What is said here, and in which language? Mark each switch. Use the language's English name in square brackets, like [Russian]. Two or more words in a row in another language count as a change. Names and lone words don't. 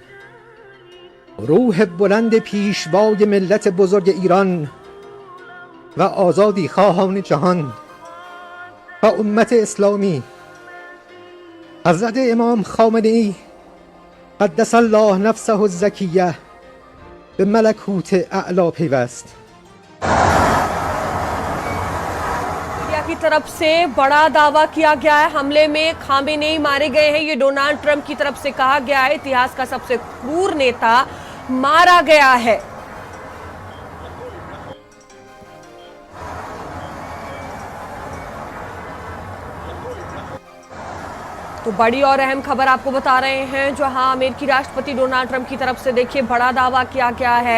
[Persian] روح بلند پیشوای ملت بزرگ ایران و آزادی خواهان جهان و امت اسلامی حضرت امام خامنه‌ای [Arabic] قدس الله نفسه الزکیه [Persian] به ملکوت اعلی پیوست. [Hindi] की तरफ से बड़ा दावा किया गया है, हमले में खामेनेई मारे गए हैं, ये डोनाल्ड ट्रंप की तरफ से कहा गया है। इतिहास का सबसे क्रूर नेता मारा गया है। तो बड़ी और अहम खबर आपको बता रहे हैं, जहां अमेरिकी राष्ट्रपति डोनाल्ड ट्रंप की तरफ से देखिए बड़ा दावा किया गया है।